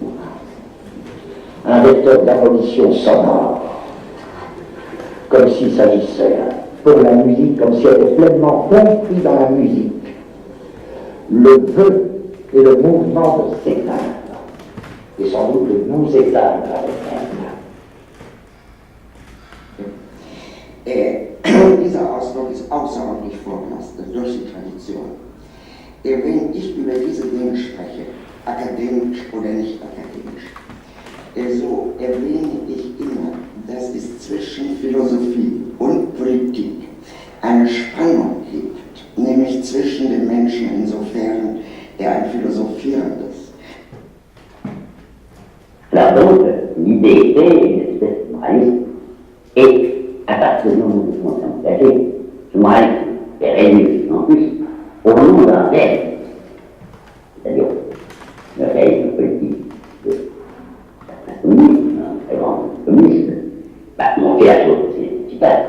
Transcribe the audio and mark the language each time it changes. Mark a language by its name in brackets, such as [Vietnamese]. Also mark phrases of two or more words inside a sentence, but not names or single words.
[French] Un vecteur d'abolition sonore, comme s'il s'agissait pour la musique, comme si elle était pleinement compris dans la musique. Le vœu et le mouvement de s'éteindre, et sans doute de nous éteindre avec elle. [German] Dieser Ausdruck ist außerordentlich vorbelastet durch die Tradition. Wenn ich über diese Dinge spreche, akademisch oder nicht akademisch, so erwähne ich immer, dass es zwischen Philosophie und Politik eine Spannung gibt, nämlich zwischen dem Menschen insofern er ein Philosophierendes. [French] Là donc, l'idée était une espèce de moralisme, et à partir du moment où on s'est engagé, ce moralisme est réduit en plus au nom d'un réalisme, c'est-à-dire le réalisme politique de certains communistes, un très grand communiste, monter la chose, c'est super.